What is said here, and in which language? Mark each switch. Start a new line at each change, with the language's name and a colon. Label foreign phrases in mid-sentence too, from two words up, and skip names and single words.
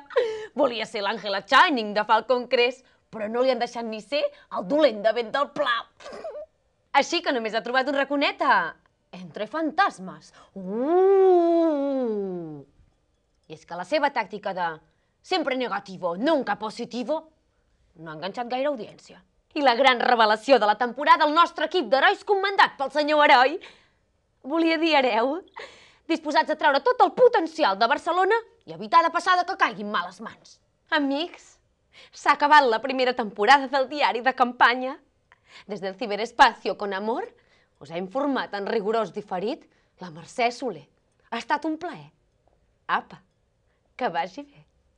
Catalan: Volia ser l'Àngela Channing de Falcon Crest, però no li han deixat ni ser el dolent de Vent del Pla. Així que només ha trobat un raconet a Entre fantasmes. I és que la seva tàctica de sempre
Spanish: negativo, nunca positivo,
Catalan: no ha enganxat gaire audiència. I la gran revelació de la temporada, el nostre equip d'herois comandat pel senyor heroi, volia dir hereu, disposats a treure tot el potencial de Barcelona i evitar de passar que caigui en males mans. Amics, s'ha acabat la primera temporada del diari de campanya. Des del
Spanish: ciberespacio con amor
Catalan: us ha informat en rigorós diferit la Mercè Soler. Ha estat un plaer. Apa, que vagi bé.